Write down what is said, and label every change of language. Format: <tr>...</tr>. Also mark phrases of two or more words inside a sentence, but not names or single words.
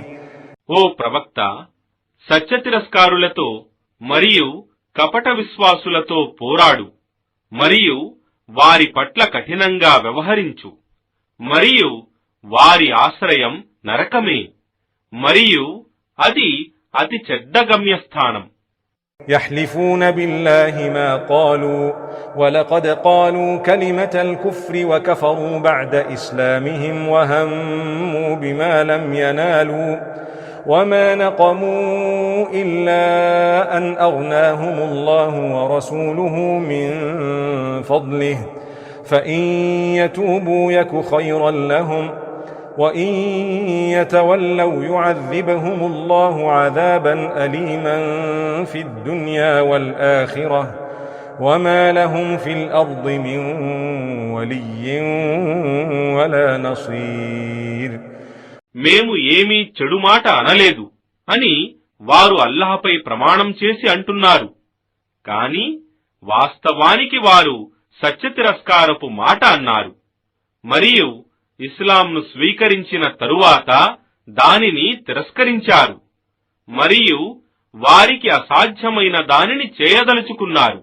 <te>ఓ ప్రవక్త, సత్య తిరస్కారులతో మరియు కపట విశ్వాసులతో పోరాడు మరియు వారి పట్ల కఠినంగా వ్యవహరించు మరియు వారి ఆశ్రయం నరకమే మరియు అది అతి చెడ్డ గమ్యస్థానం.</te> <ar>يحلفون بالله ما قالوا ولقد قالوا كلمة الكفر وكفروا بعد إسلامهم وهموا بما لم ينالوا وما نقموا إلا أن أغناهم الله ورسوله من فضله فإن يتوبوا يك خيرا لهم وإن يتولوا يعذبهم الله عذابا أليما في الدنيا والآخرة وما لهم في الأرض من ولي ولا نصير.</ar> <te>మేము ఏమీ చెడు మాట అనలేదు అని వారు అల్లాహపై ప్రమాణం చేసి అంటున్నారు. కాని వాస్తవానికి వారు సత్య తిరస్కారపు మాట అన్నారు మరియు ఇస్లాంను స్వీకరించిన తరువాత దానిని తిరస్కరించారు మరియు వారికి అసాధ్యమైన దానిని చేయదలుచుకున్నారు.</te>